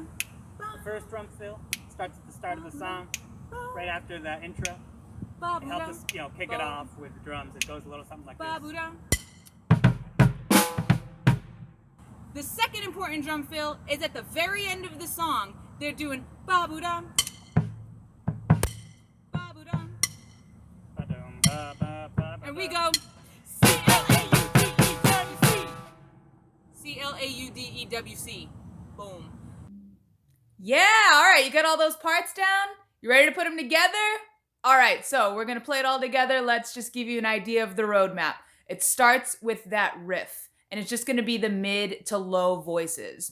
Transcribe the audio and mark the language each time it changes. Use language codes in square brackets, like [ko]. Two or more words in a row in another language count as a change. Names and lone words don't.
[en] The first drum fill starts at the start of the song, right after the intro. It Ba-boo-dum. helps us, kick it off with the drums. It goes a little something like this. Ba-boo-dum. The second important drum fill is at the very end of the song. They're doing ba-boo-dum, ba-boo-dum, Ba-dum, ba, ba, ba, and we ba. go C-L-A-U-D-E-W-C. C-L-A-U-D-E-W-C. Boom. Yeah, all right, you got all those parts down? You ready to put them together? All right, so we're gonna play it all together. Let's just give you an idea of the roadmap. It starts with that riff, and it's just gonna be the mid to low voices.